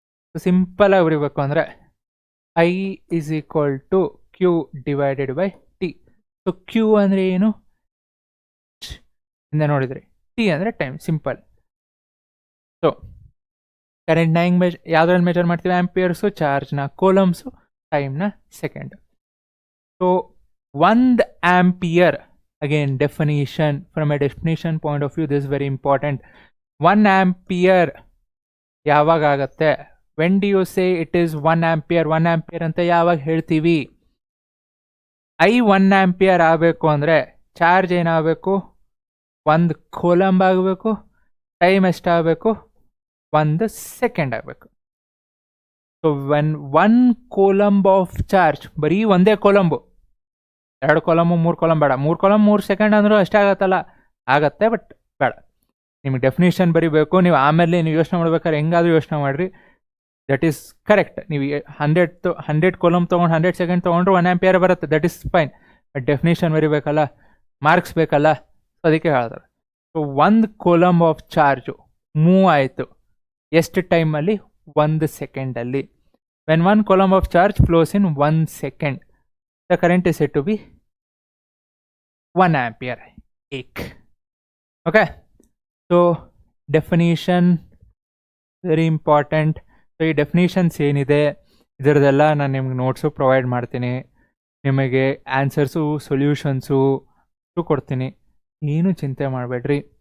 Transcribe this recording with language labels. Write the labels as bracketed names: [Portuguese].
[Kannada] So ಸಿಂಪಲಾಗಿ ಬರೀಬೇಕು ಅಂದರೆ [English] I is equal to Q divided by T. [Kannada] So Q ಅಂದರೆ ಏನು, ಹಿಂದೆ ನೋಡಿದ್ರಿ, T ಅಂದರೆ ಟೈಮ್, ಸಿಂಪಲ್. ಸೊ ಕರೆಂಟ್ನ ಹೆಂಗೆ ಯಾವುದ್ರಲ್ಲಿ ಮೆಜರ್ ಮಾಡ್ತೀವಿ, ಆ್ಯಂಪಿಯರ್ಸು, ಚಾರ್ಜ್ನ ಕೂಲಂಬ್ಸು, ಟೈಮ್ನ second. [English] So 1 ampere, again definition, from a definition point of view this is very important. [Kannada] 1 ampere ಯಾವಾಗ ಆಗುತ್ತೆ, [English] when do you say it is 1 ampere. [Kannada] 1 ampere ಅಂತ ಯಾವಾಗ ಹೇಳ್ತೀವಿ, I 1 ಆ್ಯಂಪಿಯರ್ ಆಗಬೇಕು ಅಂದರೆ ಚಾರ್ಜ್ ಏನಾಗಬೇಕು, 1 ಕೂಲಂಬ್ ಆಗಬೇಕು, ಟೈಮ್ ಎಷ್ಟಾಗಬೇಕು, 1 ಸೆಕೆಂಡ್ ಆಗಬೇಕು. So [English] when 1 coulomb of charge, [Kannada] ಬರೀ ಒಂದೇ ಕೂಲಂಬು, 2 ಕಾಲಮು 3 ಕಾಲಮ್ ಬೇಡ, 3 ಕಾಲಮ್ 3 ಸೆಕೆಂಡ್ ಅಂದರೂ ಅಷ್ಟೇ ಆಗತ್ತಲ್ಲ, ಆಗತ್ತೆ, ಬಟ್ ಬೇಡ. ನಿಮಗೆ ಡೆಫಿನೇಷನ್ ಬರೀಬೇಕು. ನೀವು ಆಮೇಲೆ ನೀವು ಯೋಚನೆ ಮಾಡ್ಬೇಕಾದ್ರೆ ಹೆಂಗಾದರೂ ಯೋಚನೆ ಮಾಡಿರಿ, [English] That is correct. [Kannada] ನೀವು 100 ಕಾಲಮ್ ತೊಗೊಂಡು 100 ಸೆಕೆಂಡ್ ತೊಗೊಂಡ್ರು 1 ಆ್ಯಂಪಿಯರ್ ಬರುತ್ತೆ, [English] That is fine. [Kannada] But definition ಬರೀಬೇಕಲ್ಲ, marks ಬೇಕಲ್ಲ, ಸೊ ಅದಕ್ಕೆ ಹೇಳ್ತಾರೆ. So 1 coulomb of charge move ಆಯಿತು ಎಷ್ಟು ಟೈಮಲ್ಲಿ, 1 ಸೆಕೆಂಡಲ್ಲಿ. [English] When 1 coulomb of charge flows in 1 second, the current is said to be 1 ampere. Okay, so definition very important. [Kannada] So ಈ definitions ಏನಿದೆ ಇದರದೆಲ್ಲ ನಾನು ನಿಮ್ಗೆ ನೋಟ್ಸು ಪ್ರೊವೈಡ್ ಮಾಡ್ತೀನಿ, ನಿಮಗೆ ಆನ್ಸರ್ಸು ಸೊಲ್ಯೂಷನ್ಸು ಕೊಡ್ತೀನಿ, ಏನು ಚಿಂತೆ ಮಾಡಬೇಡ್ರಿ.